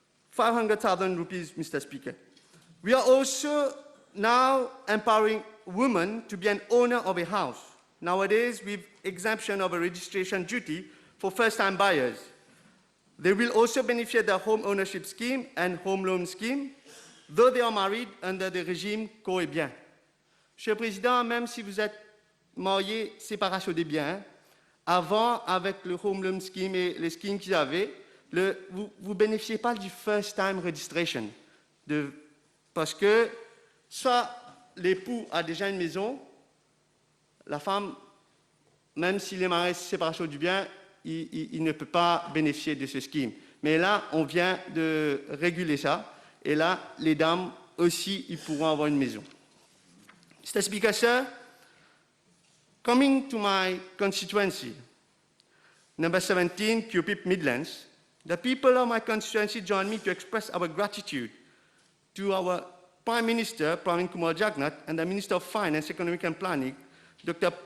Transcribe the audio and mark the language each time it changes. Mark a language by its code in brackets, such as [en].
[en] 500,000 rupees, Mr. Speaker. We are also now empowering women to be an owner of a house. Nowadays, with exemption of a registration duty for first-time buyers. They will also benefit the home ownership scheme and home loan scheme, though they are married under the régime co et bien. [fr] Monsieur le Président, même si vous êtes marié séparation des biens, avant, avec le home loan scheme et les schemes qu'ils avaient, vous ne bénéficiez pas du first-time registration. Parce que soit l'époux a déjà une maison, la femme, même s'il est marié séparation du bien, il ne peut pas bénéficier de ce scheme. Mais là, on vient de réguler ça. Et là, les dames aussi, ils pourront avoir une maison. [en] Mr. Speaker, sir, coming to my constituency, number 17, Cupip Midlands, the people of my constituency join me to express our gratitude to our Prime Minister, Pravin Kumar Jagnnath, and the Minister of Finance, Economic and Planning, Dr.